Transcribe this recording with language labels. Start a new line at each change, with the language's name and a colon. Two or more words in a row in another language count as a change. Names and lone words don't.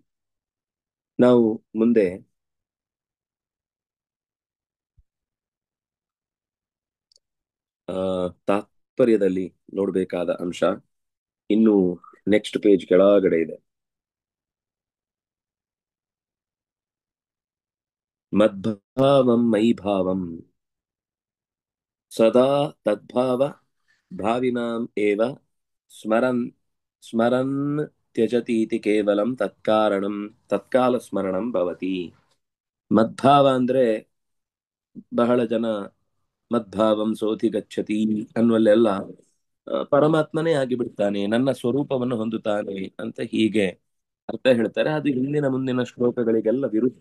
Kannada: ನಾವು ಮುಂದೆ ತಾತ್ಪರ್ಯದಲ್ಲಿ ನೋಡ್ಬೇಕಾದ ಅಂಶ ಇನ್ನು
English: next page
Kannada: ಕೆಳಗಡೆ ಇದೆ.
Sanskrit: ಮದ್ಭಾವಂ ಮೈ ಭಾವಂ ಸದಾ ತದ್ಭಾವ ಭಾವಿನಾಂ ಏವ ಸ್ಮರನ್ ಸ್ಮರನ್ ತ್ಯಜತೀತಿ ಕೇವಲಂ ತತ್ಕಾರಣಂ ತತ್ಕಾಲ ಸ್ಮರಣಂ ಭವತಿ.
Kannada: ಮದ್ಭಾವ ಅಂದ್ರೆ ಬಹಳ ಜನ
Sanskrit: ಮದ್ಭಾವಂ ಸೋತಿ ಗಚ್ಚತಿ
Kannada: ಅನ್ನುವಲ್ಲೆಲ್ಲ ಪರಮಾತ್ಮನೇ ಆಗಿಬಿಡ್ತಾನೆ, ನನ್ನ ಸ್ವರೂಪವನ್ನು ಹೊಂದುತ್ತಾನೆ ಅಂತ ಹೀಗೆ ಅರ್ಥ ಹೇಳ್ತಾರೆ. ಅದು ಹಿಂದಿನ ಮುಂದಿನ ಶ್ಲೋಕಗಳಿಗೆಲ್ಲ ವಿರುದ್ಧ.